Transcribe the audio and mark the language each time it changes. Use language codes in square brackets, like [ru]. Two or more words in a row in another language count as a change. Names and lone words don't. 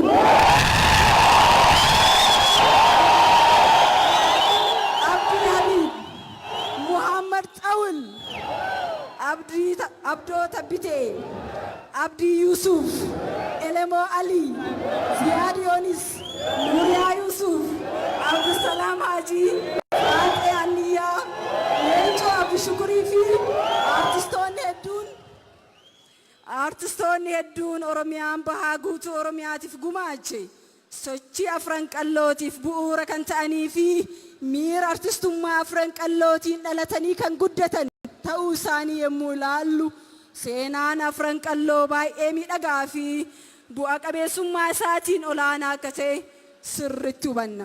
[om] Abdo Tabite, Abdi Yusuf, Elemo Ali, Ziad Yonis, Nuria Yusuf, Abdul Salam Haji, Ate Aniya, Lencho Abdi Shukuri fi, artistoonni hedduun Oromiyaan bahaa guutuu Oromiyaatiif gumaache sochii afran qallootiif bu'uura kan ta'anii fi miira artistummaa afran qallootiin dhalatanii kan guddatan ta'uu isaanii yommuu ilaallu seenaan afran qalloo baay'ee miidhagaa fi bu'a qabeessummaa isaatiin olaanaa akka ta'e sirriitti hubanna.